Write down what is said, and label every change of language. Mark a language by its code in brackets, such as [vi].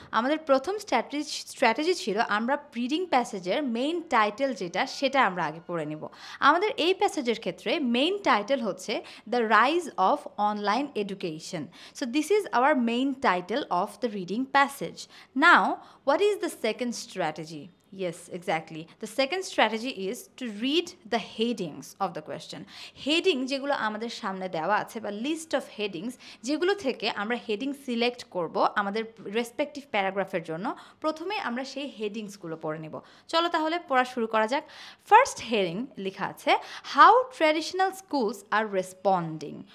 [bn] আমাদের প্রথম স্ট্র্যাটেজি ছিল আমরা রিডিং প্যাসেজের মেইন টাইটেল যেটা সেটা আমরা আগে পড়ে নেব। আমাদের এই প্যাসেজের ক্ষেত্রে মেইন টাইটেল হচ্ছে [en] The rise of online education. So this is our main title of the reading passage. Now what is the second strategy? Yes, exactly. The second strategy is to read the headings of the question. [bn] Heading যেগুলো আমাদের সামনে দেওয়া আছে বা list of headings, যেগুলো থেকে আমরা heading select করব আমাদের রেসপেক্টিভ প্যারাগ্রাফের জন্য, প্রথমে আমরা সেই হেডিংসগুলো পড়ে নেব। চলো তাহলে পড়া শুরু করা যাক। ফার্স্ট হেডিং লেখা আছে [en] How traditional schools আর responding.